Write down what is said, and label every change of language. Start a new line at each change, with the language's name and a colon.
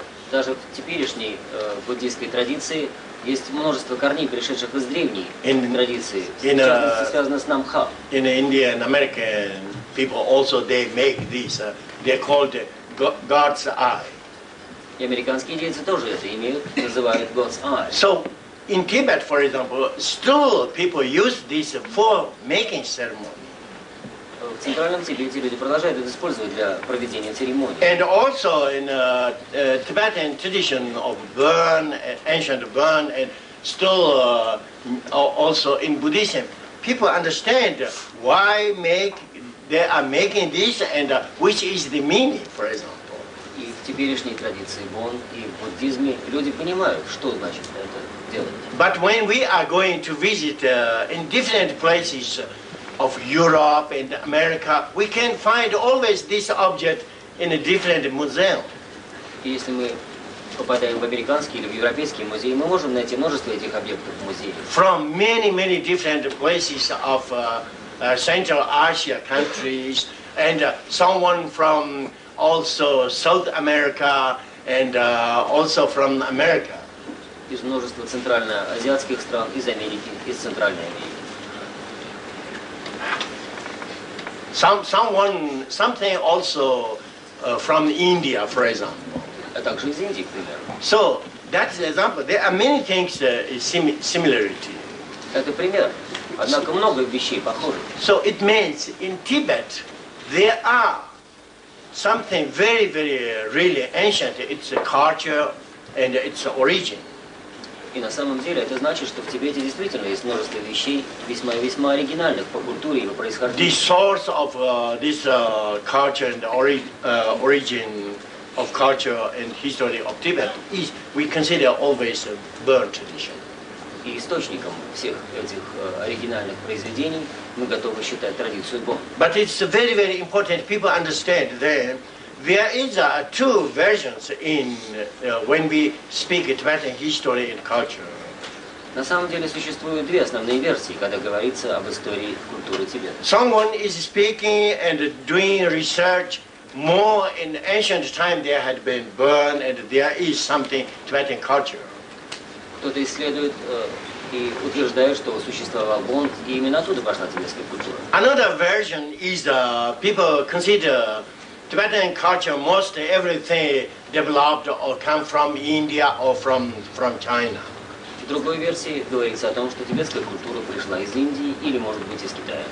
Russian: Даже в теперешней буддийской традиции есть множество корней, пришедших из древней традиции, в частности, связано с намха.
English: In India and American people also they make this. They're called God's eye.
Russian: И американские индейцы тоже это имеют, называют
English: God's eye. So in Tibet, for example, still people use this for making ceremony.
Russian: В Центральном Тибете люди продолжают это использовать для проведения церемоний.
English: And also in Tibetan tradition of burn, ancient burn, and still also in Buddhism, people understand why they are making this and which is the meaning, for example.
Russian: И в теперешней традиции Бон и в буддизме люди понимают, что значит это делать.
English: But when we are going to visit in different places of Europe and America, we can find always this object in a different museum.
Russian: И если мы попадаем в американские или в европейские музеи, мы можем найти множество этих объектов в музее.
English: From many different places of Central Asia countries, and someone from also South America and also from America.
Russian: Из множества центральноазиатских стран, из Америки, из Центральной Америки.
English: Something also from India, for example.
Russian: А также из Индии, к примеру.
English: So that's the example. There are many things similarity.
Russian: Это пример. Однако много вещей похожих.
English: So it means in Tibet there are something very really ancient. It's a culture and its origin.
Russian: И на самом деле это значит, что в Тибете действительно есть множество вещей весьма оригинальных по культуре и по происхождению.
English: The source of this culture and origin of culture and history of Tibet is, we consider always a Burn tradition.
Russian: И источником всех этих оригинальных произведений мы готовы считать традицию Бон.
English: But it's very important people understand that there is two versions in when we speak Tibetan history and culture.
Russian: На самом деле существуют две основные версии, когда говорится об истории культуры Тибета.
English: Someone is speaking and doing research more in ancient time there had been burned and there is something Tibetan culture.
Russian: Кто-то исследует и утверждает, что существовал Бон, и именно оттуда пошла тибетская культура.
English: Another version is people consider Tibetan culture most everything developed or come from India or from China.
Russian: В другой версии говорится о том, что тибетская культура пришла из Индии или, может быть, из Китая.